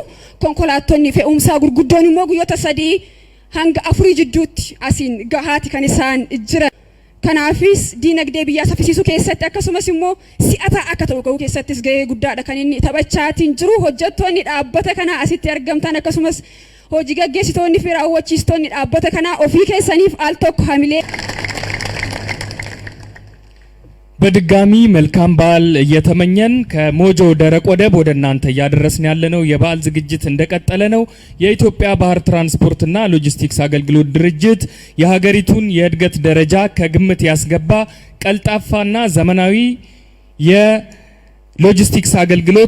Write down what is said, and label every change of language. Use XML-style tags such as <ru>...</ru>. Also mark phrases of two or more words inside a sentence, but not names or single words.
<om>Konkolaattonni fe'umsaa gurguddoon immoo guyyoota 3 hanga 4 jidduutti asiin gahaati kan isaan jiran. Kanaafis dinagdee biyyaa saffisiisuu keessatti akkasumas immoo si'ataa akka ta'u gahuu keessattis gahee guddaadha kan inni taphachaatiin jiru. Hojjettoonni dhaabbata kanaa asitti argamtan akkasumas hojii gaggeessitoonni fi raawwachiistonni dhaabbata kanaa ofii keessaniif al tokko hamilee</om> <am>በድጋሚ መልካም በዓል እየተመኘን ከሞጆ ደረቅ ወደብ ወደ እናንተ እያደረስን ያለነው የበዓል ዝግጅት እንደቀጠለ ነው። የኢትዮጵያ ባህር ትራንስፖርትና ሎጂስቲክስ አገልግሎት ድርጅት የሀገሪቱን የእድገት ደረጃ ከግምት ያስገባ ቀልጣፋና ዘመናዊ የሎጂስቲክስ አገልግሎት</am>